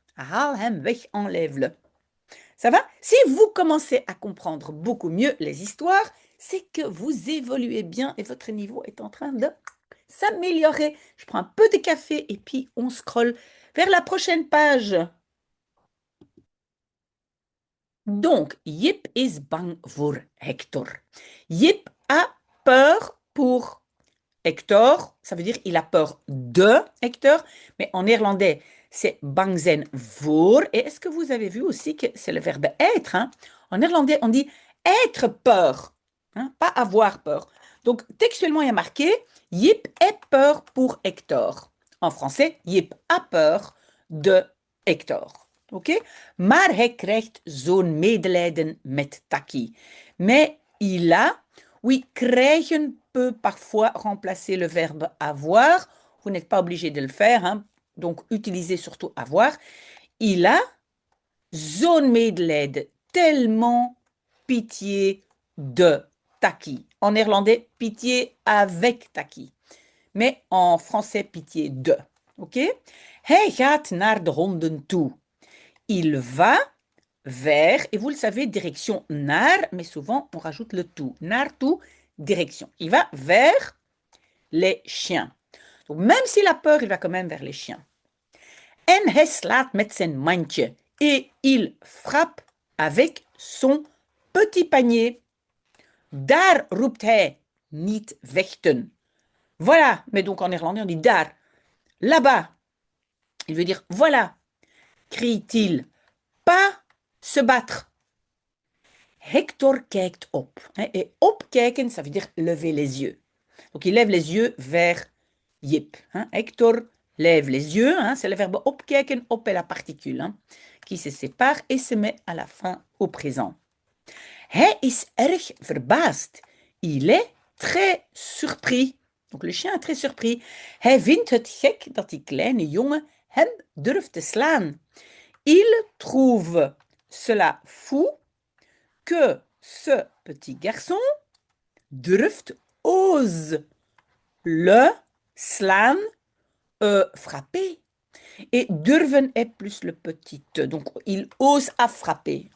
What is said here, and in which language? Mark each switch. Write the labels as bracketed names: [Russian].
[Dutch] Haal hem weg, [French] enlève-le. Ça va? Si vous commencez à comprendre beaucoup mieux les histoires, c'est que vous évoluez bien et votre niveau est en train de s'améliorer. Je prends un peu de café et puis on scrolle vers la prochaine page. [Dutch] Donc, Jip is bang voor Hector. [French] Jip a peur pour Hector. Ça veut dire il a peur de Hector, mais en néerlandais, c'est bang zijn voor. Et est-ce que vous avez vu aussi que c'est le verbe être, hein? En néerlandais, on dit être peur, hein, pas avoir peur. Donc, textuellement, il y a marqué Jip est peur pour Hector. En français, Jip a peur de Hector. Oké? [Dutch] Maar hij krijgt zo'n medelijden met Taki. [French] Mais il a, oui, krijgen peut parfois remplacer le verbe avoir. Vous n'êtes pas obligé de le faire, hein? Donc utilisez surtout avoir. Il a zo'n medelijden, tellement pitié de Taki. En néerlandais, pitié avec Taki. Mais en français, pitié de. Ok? [Dutch] Hij gaat naar de honden toe. [French] Il va vers, et vous le savez, direction naar, mais souvent on rajoute le tout. Naar toe, direction. Il va vers les chiens. Donc même s'il a peur, il va quand même vers les chiens. [Dutch] En hij slaat met zijn mandje. [French] Et il frappe avec son petit panier. [Dutch] Daar roept hij, niet vechten. [French] Voilà, mais donc en néerlandais on dit daar. Là-bas, il veut dire voilà, crie-t-il. Pas se battre. [Dutch] Hector kijkt op. [French] Et opkijken, ça veut dire lever les yeux. Donc il lève les yeux vers Jip. Hector lève les yeux. C'est le verbe opkijken. Op est la particule qui se sépare et se met à la fin au présent. [Dutch] Hij is erg verbaasd. [French] Il est très surpris. Donc le chien est très surpris. [Dutch] Hij vindt het gek dat die kleine jongen hem durft te slaan. [French] Il trouve cela fou que ce petit garçon durft, ose le slaan, frapper. Et durven est plus le petit te. Donc, il ose à frapper.